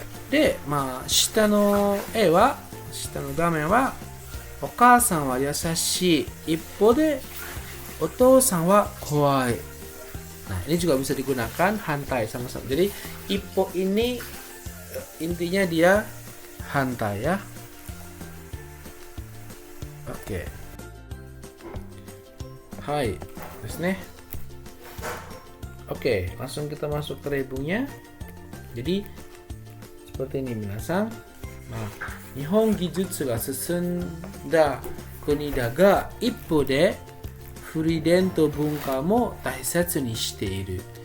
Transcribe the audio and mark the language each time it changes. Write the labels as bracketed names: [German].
[Japanese] で、下の画面はお母さんは優しい、一方でお父さんは怖い。 [Indonesian] Nah, ini juga bisa digunakan hantai sama-sama. Jadi ippo ini intinya dia hantai ya. Oke. Hai, ですね。Oke, langsung kita masuk ke reibungnya. Jadi seperti ini minasan. [Japanese] 日本技術が進んだ国だが一方で古い伝統文化も大切にしている。